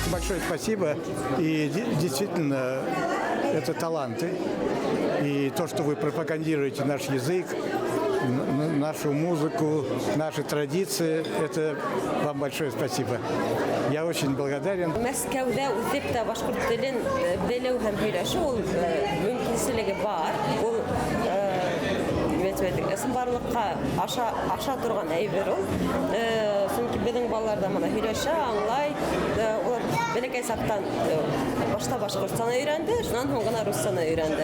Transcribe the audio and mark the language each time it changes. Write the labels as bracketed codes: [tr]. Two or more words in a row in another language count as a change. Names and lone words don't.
[ru] большое спасибо. И действительно, это таланты. И то, что вы пропагандируете наш язык, нашу музыку, наши традиции, это вам большое спасибо. Я очень благодарен. [ba] Мәскәүдә үтеп тә башкорт телен белү һәм һөйләшү ул мөмкинлеге бар. Ул ысынбарлыкка аша торган әйбер ул. Чөнки безнең балалар да моны һөйләшә, аңлай. Улар бәләкәй сактан башта башкортчаны өйрәнде, шуннан соң гына русчаны өйрәнде.